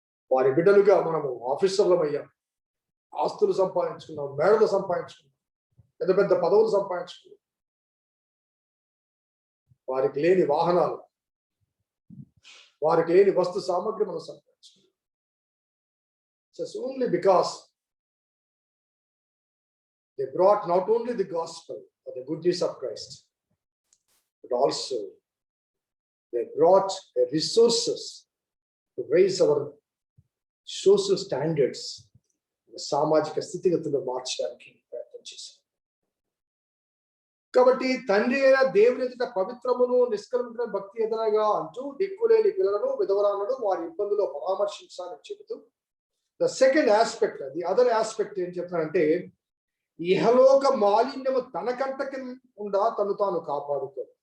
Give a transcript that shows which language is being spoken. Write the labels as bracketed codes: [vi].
[te] వారి బిడ్డలుగా మనము ఆఫీసర్లం అయ్యాం, ఆస్తులు సంపాదించుకున్నాం, మేడలు సంపాదించుకున్నాం, పెద్ద పెద్ద పదవులు సంపాదించుకున్నాం. వారికి లేని వాహనాలు, వారికి లేని వస్తు సామగ్రి మనం సంపాదించుకున్నాం. [en] It's only because they brought not only the gospel or the good news of Christ, but also they brought resources to raise our social standards. [te] సామాజిక స్థితిగతులు మార్చడానికి ప్రయత్నం చేశారు. కాబట్టి తండ్రి అయిన దేవుని ఎదుట పవిత్రమును నిష్కల్మషమైన భక్తి ఎదురగా అంటూ దిక్కులేని పిల్లలను విధవరాలను వారి ఇబ్బందులో పరామర్శించాలని చెబుతూ [en] the second aspect, the other aspect [te] ఏం చెప్తానంటే, ఇహలోక మాలిన్యము తనకంటకుండా తను తాను కాపాడుకో.